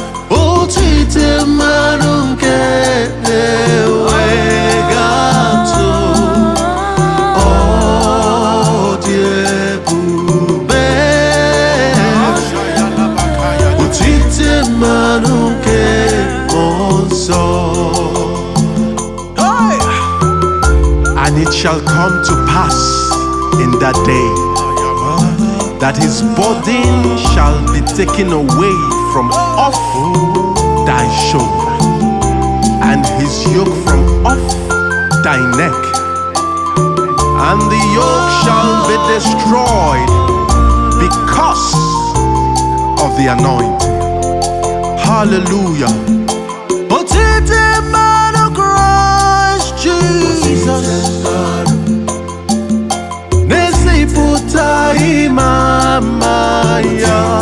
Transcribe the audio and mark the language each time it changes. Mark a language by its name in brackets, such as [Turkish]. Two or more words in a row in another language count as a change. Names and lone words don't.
[Igbo] Otite mmanụ nke na-enweghị atụ, ọ dị ebube. Otite mmanụ nke mmụọ nsọ. [English] And it shall come to pass in that day that his burden shall be taken away from off thy shoulder, and his yoke from off thy neck, and the yoke shall be destroyed because of the anointing. [Igbo] Hallelujah. Otite mmanụ Christ Jesus, na-ezipụta ịma mma ya.